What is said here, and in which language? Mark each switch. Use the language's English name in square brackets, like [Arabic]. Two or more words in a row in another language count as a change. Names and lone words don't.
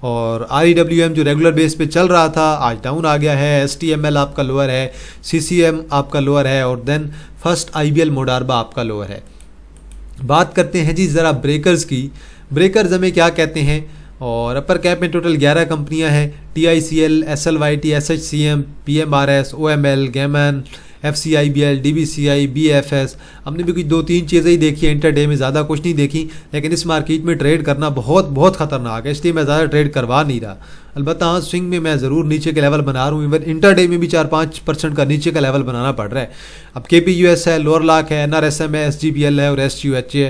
[Hindi] और REWM जो [English] regular base [Hindi] पे चल रहा था आज डाउन आ गया है। STML आपका लोअर है, CCM आपका लोअर है और [English] then first [Hindi] IBL मोडारबा आपका लोअर है। बात करते हैं जी ज़रा ब्रेकर्स की। ब्रेकर्स हमें क्या कहते हैं, और [English] upper cap [Hindi] में टोटल 11 कंपनियां हैं। TICL, SLYT, SHCM, PMRS, OML, गेमन, FCIBL, DBCI, BFS। हमने भी कुछ 2-3 चीज़ें ही देखी है इंटरडे में, ज़्यादा कुछ नहीं देखी, लेकिन इस मार्केट में ट्रेड करना बहुत ख़तरनाक है, इसलिए मैं ज़्यादा ट्रेड करवा नहीं रहा। अलबत्ता हाँ, स्विंग में मैं ज़रूर नीचे के लेवल बना रहा हूँ, [English] even interday [Hindi] में भी 4-5% का नीचे का लेवल बनाना पड़ रहा है। अब KPUS है, [English] lower lock [Hindi] है, NRSM है, SGPL है और SUH है।